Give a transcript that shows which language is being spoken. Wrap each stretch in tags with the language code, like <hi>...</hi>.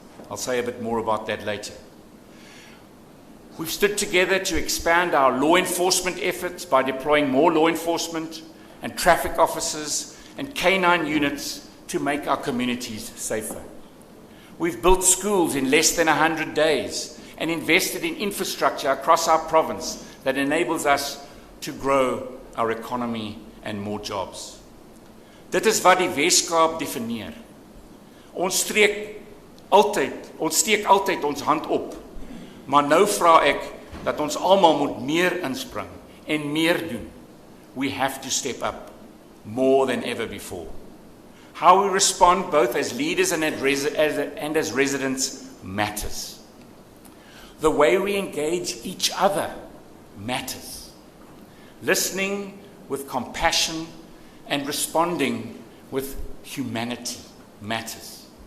<en>I'll say a bit more about that later. We've stood together to expand our law enforcement efforts by deploying more law enforcement and traffic officers and K9 units to make our communities safer. We've built schools in less than 100 days and invested in infrastructure across our province that enables us to grow our economy and more jobs.</en> <af>Dit is wat die Weskaap definieer. Ons steek altyd ons hand op. Maar nou vra ek dat ons almal moet meer inspring en meer doen.</af> <en>We have to step up more than ever before. How we respond both as leaders and as residents matters. The way we engage each other matters. Listening with compassion and responding with humanity matters.</en>